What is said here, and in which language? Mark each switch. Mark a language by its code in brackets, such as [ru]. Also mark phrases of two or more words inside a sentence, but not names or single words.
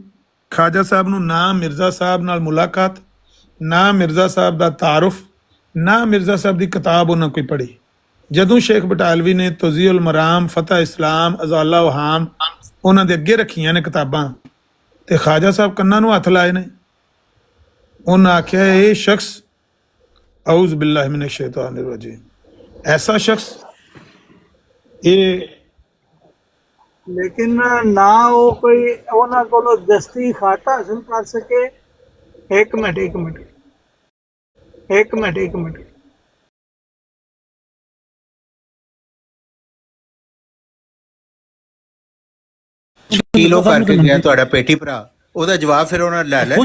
[pa] ਖਾਜਾ ਸਾਹਿਬ ਨੂੰ ਨਾ ਮਿਰਜ਼ਾ ਸਾਹਿਬ ਨਾਲ ਮੁਲਾਕਾਤ, ਨਾ ਮਿਰਜ਼ਾ ਸਾਹਿਬ ਦਾ ਤਾਰਫ, ਨਾ ਮਿਰਜ਼ਾ ਸਾਹਿਬ ਦੀ ਕਿਤਾਬ ਉਹਨਾਂ ਕੋਈ ਪੜ੍ਹੀ। ਜਦੋਂ ਸ਼ੇਖ ਬਟਾਲਵੀ ਨੇ ਤਜ਼ੀਉਲ ਮਰਾਮ, ਫਤਹ ਇਸਲਾਮ, ਅਜ਼ਾਲਾ ਵਹਾਮ ਉਹਨਾਂ ਦੇ ਅੱਗੇ ਰੱਖੀਆਂ ਨੇ ਕਿਤਾਬਾਂ, ਤੇ ਖਾਜਾ ਸਾਹਿਬ ਕੰਨਾਂ ਨੂੰ ਹੱਥ ਲਾਏ ਨੇ। ਉਹਨਾਂ ਆਖਿਆ ਇਹ ਸ਼ਖਸ [ar] أعوذ بالله من الشيطان الرجيم, [ur] ایسا شخص ਇਹ [pa] ਲੇਕਿਨ ਨਾ ਉਹ ਕੋਈ ਉਹਨਾਂ ਕੋਲੋਂ ਦਸਤੀ ਖਾਤਾ ਹਾਸਲ ਕਰ ਸਕੇ। ਇੱਕ ਮਿੰਟ ਕਿਲੋ ਕਰਕੇ ਗਿਆ ਤੁਹਾਡਾ ਪੇਟੀ ਭਰਾ, ਉਹਦਾ ਜਵਾਬ ਫਿਰ ਉਹਨਾਂ ਲੈ ਲੈ